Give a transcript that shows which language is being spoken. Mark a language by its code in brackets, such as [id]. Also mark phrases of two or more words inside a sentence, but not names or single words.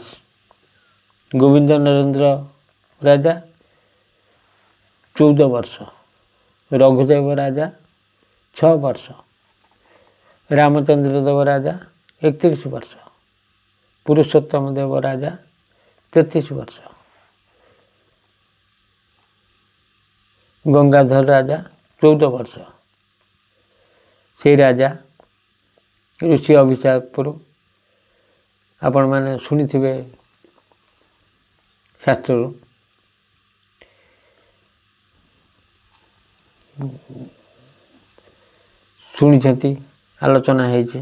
[or] ଗୋବିନ୍ଦ ନରେନ୍ଦ୍ର ରାଜା 14 ବର୍ଷ। ରଘୁଦେବ ରାଜା 6 ବର୍ଷ। ରାମଚନ୍ଦ୍ର ଦେବ ରାଜା 31 ବର୍ଷ। ପୁରୁଷୋତ୍ତମ ଦେବ ରାଜା 33 ବର୍ଷ। ଗଙ୍ଗାଧର ରାଜା 14 ବର୍ଷ। ସେଇ ରାଜା ଋଷି ଅଭିଶାପରୁ ଆପଣମାନେ ଶୁଣିଥିବେ ଶାସ୍ତ୍ରରୁ ଶୁଣିଛନ୍ତି, ଆଲୋଚନା ହେଇଛି।